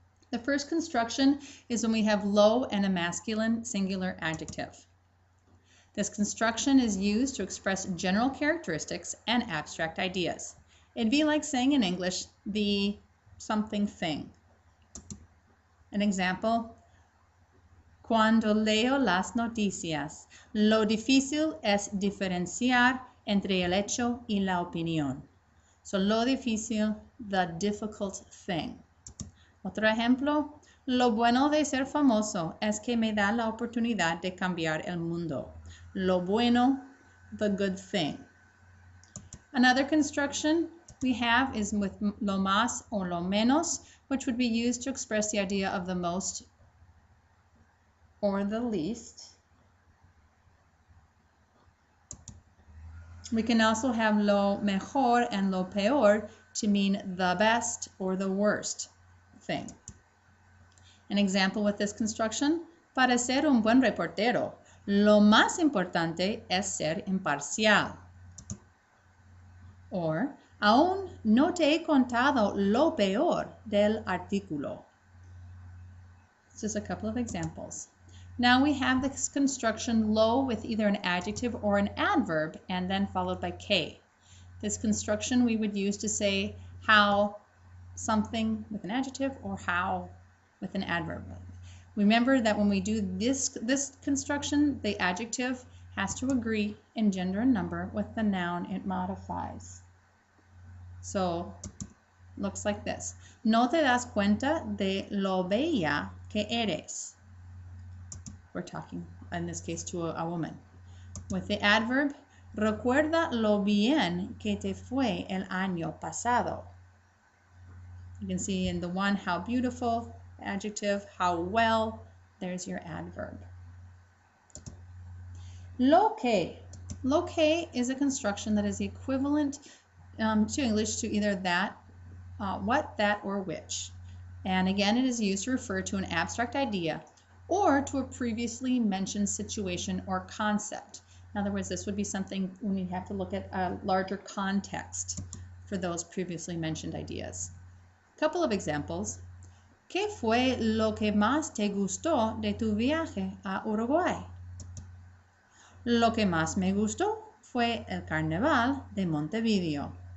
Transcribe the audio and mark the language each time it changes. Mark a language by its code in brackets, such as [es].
[en] The first construction is when we have lo and a masculine singular adjective. This construction is used to express general characteristics and abstract ideas. It'd be like saying in English, the something thing. An example, [es] cuando leo las noticias, lo difícil es diferenciar entre el hecho y la opinión. [en] So lo difícil, the difficult thing. [es] Otro ejemplo, lo bueno de ser famoso es que me da la oportunidad de cambiar el mundo. [en] Lo bueno, the good thing. Another construction we have is with lo más or lo menos, which would be used to express the idea of the most or the least. We can also have lo mejor and lo peor to mean the best or the worst thing. An example with this construction, [es] para ser un buen reportero, lo más importante es ser imparcial. Or, aún no te he contado lo peor del artículo. [en] Just a couple of examples. Now we have this construction lo with either an adjective or an adverb and then followed by K. This construction we would use to say how something with an adjective or how with an adverb. Remember that when we do this construction, the adjective has to agree in gender and number with the noun it modifies. So, looks like this. [es] No te das cuenta de lo bella que eres. [en] We're talking, in this case, to a woman. With the adverb, [es] recuerda lo bien que te fue el año pasado. [en] You can see in the one, how beautiful, adjective, how well, there's your adverb. Lo que. Lo que is a construction that is equivalent to English to either that, what, that, or which. And again, it is used to refer to an abstract idea or to a previously mentioned situation or concept. In other words, this would be something when you have to look at a larger context for those previously mentioned ideas. A couple of examples. [es] ¿Qué fue lo que más te gustó de tu viaje a Uruguay? Lo que más me gustó fue el Carnaval de Montevideo.